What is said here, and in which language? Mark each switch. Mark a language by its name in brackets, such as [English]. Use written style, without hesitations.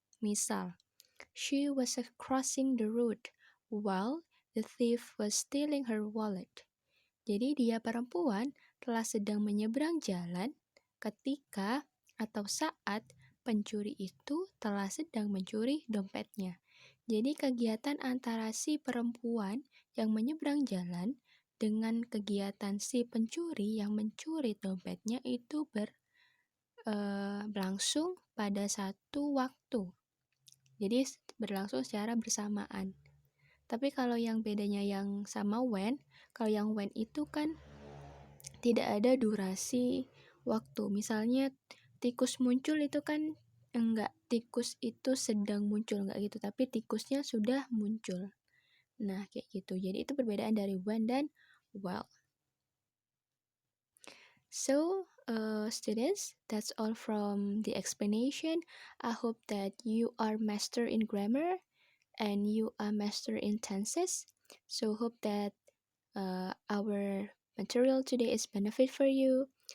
[Indonesian] Misal, [English] she was crossing the road while the thief was stealing her wallet. [Indonesian] Jadi dia perempuan telah sedang menyeberang jalan ketika atau saat pencuri itu telah sedang mencuri dompetnya. Jadi kegiatan antara si perempuan yang menyeberang jalan dengan kegiatan si pencuri yang mencuri dompetnya itu berlangsung pada satu waktu. Jadi berlangsung secara bersamaan. Tapi kalau yang bedanya yang sama when, kalau yang when itu kan tidak ada durasi waktu. Misalnya tikus muncul itu kan enggak, tikus itu sedang muncul, enggak gitu, tapi tikusnya sudah muncul. Nah, kayak gitu. Jadi itu perbedaan dari when dan while. [English] So, students, that's all from the explanation. I hope that you are master in grammar and you are master in tenses. So, hope that our material today is benefit for you.